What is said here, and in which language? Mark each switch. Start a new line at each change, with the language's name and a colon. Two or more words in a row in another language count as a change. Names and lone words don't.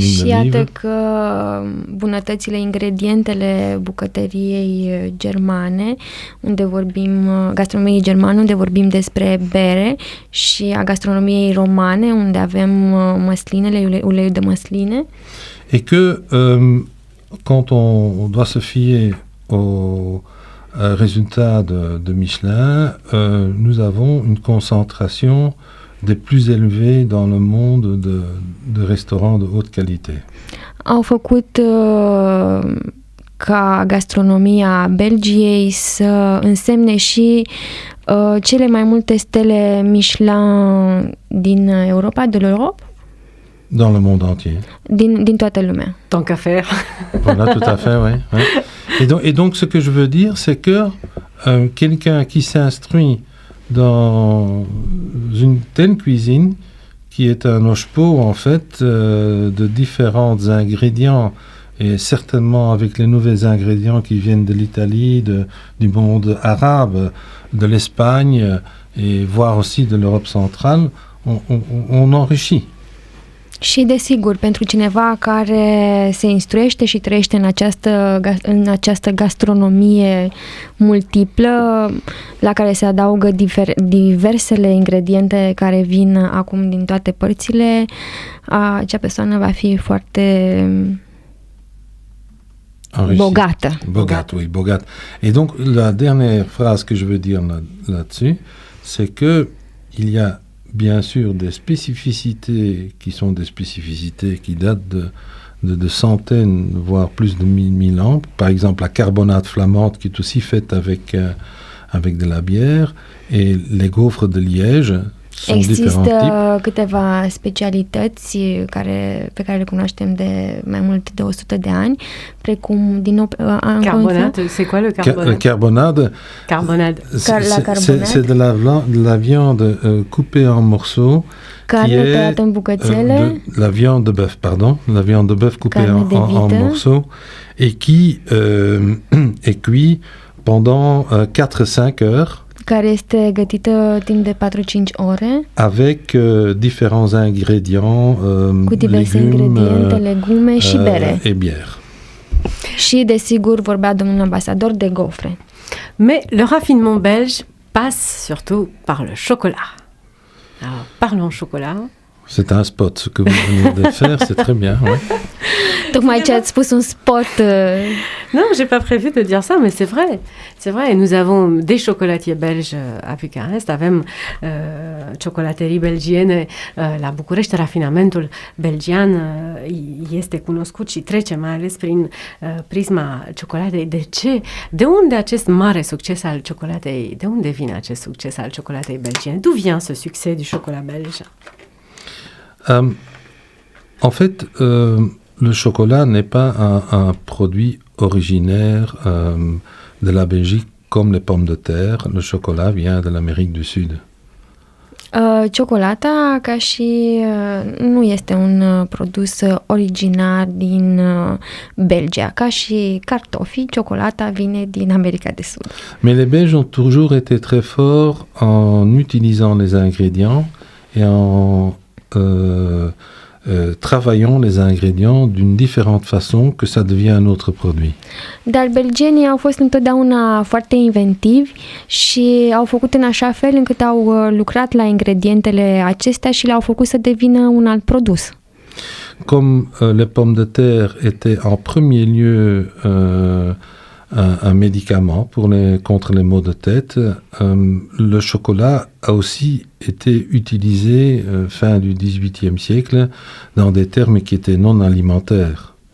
Romanian: Și
French: d'huile
Romanian: iată
French: d'olive.
Romanian: că bunătățile, ingredientele bucătăriei germane, unde vorbim, gastronomiei germane, unde vorbim despre bere, și a gastronomiei romane, unde avem măslinele, uleiul de măsline.
French: Et que quand on doit se fier aux résultats de Michelin, nous avons une concentration des plus élevés dans le monde de restaurants de haute qualité.
Romanian: Au făcut ca gastronomia Belgiei să însemne și cele mai multe stele Michelin din Europa,
French: de l'Europe, Dans le monde entier.
Romanian: din toată lumea.
French: Tant qu'à faire. Voilà, tout à fait, oui. Ouais. Et donc, ce que je veux dire, c'est que quelqu'un qui s'instruit dans une telle cuisine, qui est un hochepot, en fait, de différents ingrédients, et certainement avec les nouveaux ingrédients qui viennent de l'Italie, du monde arabe, de l'Espagne, et voire aussi de l'Europe centrale, on enrichit.
Romanian: Și desigur, pentru cineva care se instruiește și trăiește în această gastronomie multiplă, la care se adaugă diversele ingrediente care vin acum din toate părțile, acea persoană va fi foarte bogată. Bogate, oui, bogate.
French: Et donc, la dernière phrase que je veux dire là-dessus, c'est que il y a bien sûr des spécificités qui sont des spécificités qui datent de centaines, voire plus de 1000 ans. Par exemple, la carbonate flamande qui est aussi faite avec de la bière, et les gaufres de Liège sont différents types.
Romanian: Există câteva specialități pe care le cunoaștem de mai mult de 100 de ani, precum din nou
French: Carbonate, c'est quoi le carbonate? Carbonade. Carbonade. C'est de la viande coupée en morceaux.
Romanian: Carne tăiată în bucățele.
French: La viande de bœuf, pardon. La viande de bœuf coupée en morceaux et qui est cuit pendant 4-5 heures.
Romanian: Care este gătită timp de 4-5 ore.
French: Avec différents ingrédients,
Romanian: cu diverse ingrediente, legume și bere.
French: Et bière.
Romanian: Și, desigur, vorbea domnul ambasador de gofre.
French: Mais le raffinement belge passe surtout par le chocolat. Alors, parlons chocolat. C'est un spot, ce que vous venez de faire, c'est très bien. Ouais.
Romanian: Tocmai ce ați spus, un spot.
French: Non, j'ai pas prévu de dire ça, mais c'est vrai. C'est vrai, et nous avons des chocolatiers belges à Bucarest,
Romanian: avem ciocolaterii belgiene la București, rafinamentul belgian este cunoscut și trece mai ales prin prisma ciocolatei. De ce? De unde acest mare succes al ciocolatei? De unde vine acest succes al ciocolatei belgiene?
French: D'où vient ce succès du chocolat belge? En fait, le chocolat n'est pas un produit originaire de la Belgique comme les pommes de terre. Le chocolat vient de l'Amérique du Sud.
Romanian: Ciocolata, ca și nu este un produs originar din Belgia, ca și cartofii, ciocolata vine din America de Sud.
French: Mais les Belges ont toujours été très forts en utilisant les ingrédients et en travaillant les ingrédients d'une différente façon que ça devient un autre produit.
Romanian: Dar belgenii au fost întotdeauna foarte inventivi și au făcut în așa fel încât au lucrat la ingredientele acestea și le-au făcut să devină un alt produs.
French: Comme les pommes de terre étaient en premier lieu un médicament contre les maux de tête, le chocolat a aussi été utilisé fin du XVIIIe siècle dans des termes qui étaient non alimentaires.